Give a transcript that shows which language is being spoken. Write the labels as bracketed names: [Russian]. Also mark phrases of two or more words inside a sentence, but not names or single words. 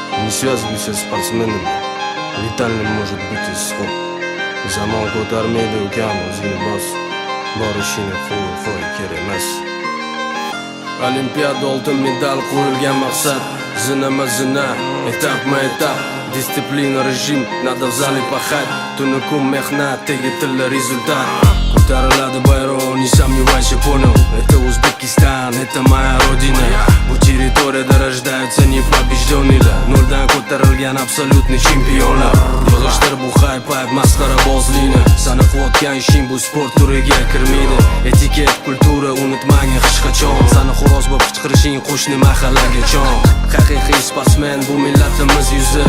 [Russian] не связывайся с спортсменами. Летальным может быть исход. [Uzbek] Zamon ko'tarmaydi ukam o'zini bos. Bor ishini qo'y kerak. Olimpiada oltin medal qo'yilgan maqsad. Zinama zina, etap Disiplina rejim, [Russian] надо в зале пахать. [Uzbek] Tuni kun mehnat, tegitilla результат. Ko'tariladi bayroq, [Russian] не сомневайся, понял. Это Узбекистан, это моя родина. [Uzbek] Bu territoriyada [Russian] рождаются непобежденные. [Uzbek] Noldan ko'tarilgan absolutniy chempionlar. Yig'ishtir bu hayp masxara bozlikni. Sani qilayotgan ishing bu sport turiga kirmaydi. Etiket, kultura unutmagin hech qachon. Sani xo'roz bo'lib qichqirishing qo'shni mahallaga chon. Haqiqiy sportsmen bu millatimiz yuzi.